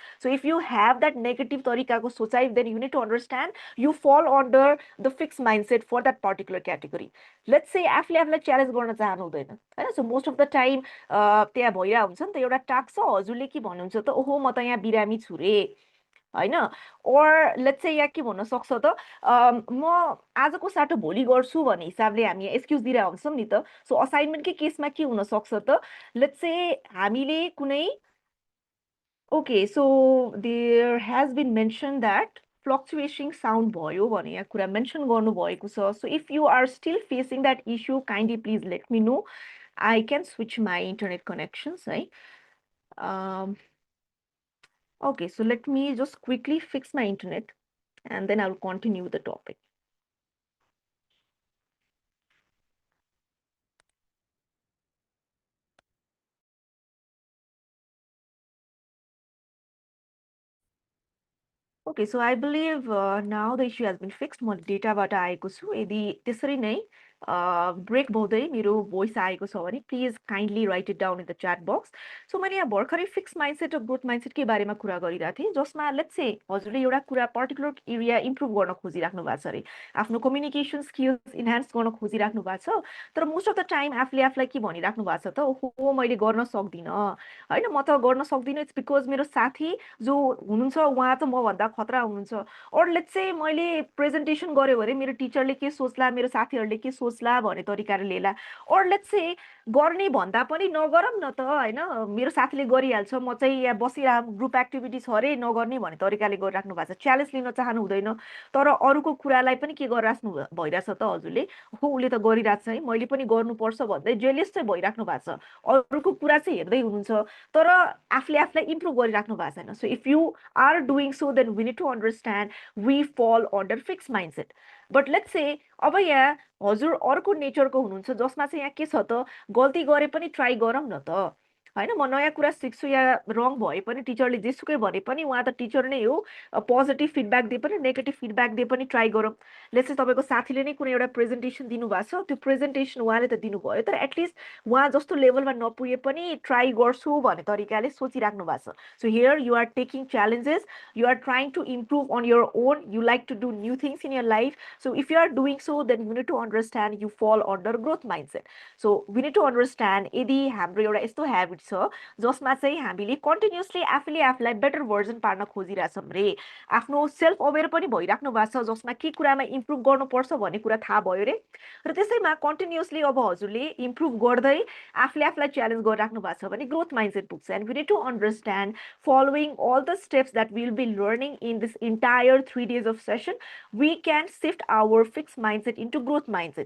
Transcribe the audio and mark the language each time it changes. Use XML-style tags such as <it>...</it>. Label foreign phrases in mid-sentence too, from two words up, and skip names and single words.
<en>so if you have that negative</en> <ne>तरिकाको सोचाइ,</ne> <en>then you need to understand you fall under the fixed mindset for that particular category. let's say</en> <ne>आफूले आफूलाई च्यालेन्ज गर्न चाहनु हुँदैन होइन,</ne> <en>so most of the time</en> <ne>त्यहाँ भइरहेको हुन्छ नि त, एउटा टास्क छ, हजुरले के भन्नुहुन्छ त, ओहो म त यहाँ बिरामी छु रे होइन, और</ne> <en>let's say</en> <ne>यहाँ के भन्न सक्छ त, म आजको साटो भोलि गर्छु भन्ने हिसाबले हामी एक्सक्युज दिइरहेको हुन्छौँ नि त। सो असाइनमेन्टकै केसमा के हुनसक्छ त,</ne> <en>let's say</en> <ne>हामीले कुनै</ne> <en>okay, so there has been mention that fluctuation sound</en> <ne>भयो भने यहाँ कुरा मेन्सन गर्नुभएको छ।</ne> <en>so if you are still facing that issue kindly please let me know, I can switch my internet connections है। Okay, so let me just quickly fix my internet and then I'll continue with the topic. Okay, so I believe now the issue has been fixed.</en> <ne>म डेटाबाट आएको छु, यदि त्यसरी नै ब्रेक हुँदै मेरो भोइस आएको छ भने</ne> <en>please kindly write it down in the chat box.</en> <ne>सो मैले यहाँ भर्खरै</ne> <en>fixed mindset</en> <ne>र</ne> <en>growth mindset</en> <ne>बारेमा कुरा गरिरहेको थिएँ, जसमा</ne> <en>let's say</en> <ne>हजुरले एउटा कुरा</ne> <en>particular area</en> <ne>इम्प्रुभ गर्न खोजिराख्नु भएको छ अरे, आफ्नो</ne> <en>communication skills</en> <ne>इन्हान्स गर्न खोजिराख्नु भएको छ, तर</ne> <en>most of the time</en> <ne>आफूले आफूलाई के भनिराख्नु भएको छ त, ओहो मैले गर्न सक्दिनँ होइन, म त गर्न सक्दिनँ,</ne> <en>it's because</en> <ne>मेरो साथी जो हुनुहुन्छ उहाँ त मभन्दा खतरा हुनुहुन्छ, और</ne> <en>let's say</en> <ne>मैले प्रेजेन्टेसन गऱ्यो भने मेरो टिचरले के सोच्ला, मेरो साथीहरूले के सोच्ला भन्ने तरिकाले लिएला, और</ne> <en>let's say</en> <ne>गर्ने भन्दा पनि नगरौँ न त होइन, मेरो साथीले गरिहाल्छ, म चाहिँ यहाँ बसिरह</ne> <en>group activity</en> <ne>छ अरे नगर्ने भन्ने तरिकाले गरिराख्नु भएको छ, च्यालेन्ज लिन चाहनु हुँदैन, तर अरूको कुरालाई पनि के गरिराख्नु भइरहेछ त हजुरले, हो उसले त गरिरहेको छ है मैले पनि गर्नुपर्छ भन्दै जेलियस चाहिँ भइराख्नु भएको छ, अरूको कुरा चाहिँ हेर्दै हुनुहुन्छ तर आफूले आफूलाई इम्प्रुभ गरिराख्नु भएको छैन।</ne> <en>so if you are doing so then we need to understand we fall under fixed mindset. but let's say</en> <ne>अब यहाँ हजुर अर्को नेचरको हुनुहुन्छ जसमा चाहिँ यहाँ के छ त, गल्ती गरे पनि ट्राई गरौँ न त होइन म नयाँ कुरा सिक्छु या रङ भए पनि टिचरले जेसुकै भने पनि उहाँ त टिचर नै हो</ne> <en>positive feedback</en> <ne>दिए पनि</ne> <en>negative feedback</en> <ne>दिए पनि ट्राई गरौँ लेट्स चाहिँ तपाईँको साथीले नै कुनै एउटा प्रेजेन्टेसन दिनुभएको छ त्यो प्रेजेन्टेसन उहाँले त दिनुभयो तर एटलिस्ट उहाँ जस्तो लेभलमा नपुगे पनि ट्राई गर्छु भन्ने तरिकाले सोचिराख्नु भएको छ</ne> <en>so here you are taking challenges you are trying to improve on your own you like to do new things in your life so if you are doing so then you need to understand you fall under growth mindset so we need to understand</en> <ne>यदि हाम्रो एउटा यस्तो ह्याबिट छ जसमा चाहिँ हामीले कन्टिन्युसली आफूले आफूलाई</ne> <en>better version</en> <ne>पार्न खोजिरहेछौँ रे आफ्नो</ne> <en>self aware</en> <ne>पनि भइराख्नु भएको छ जसमा के कुरामा इम्प्रुभ गर्नुपर्छ भन्ने कुरा थाहा भयो रे र त्यसैमा कन्टिन्युसली अब हजुरले इम्प्रुभ गर्दै आफूले आफूलाई च्यालेन्ज गरिराख्नु भएको छ भने</ne> <en>growth mindset</en> <ne>पुग्छ</ne> <en>and we need to understand following all the steps that we'll be learning in this entire 3 days of session, we can shift our fixed mindset into growth mindset.</en>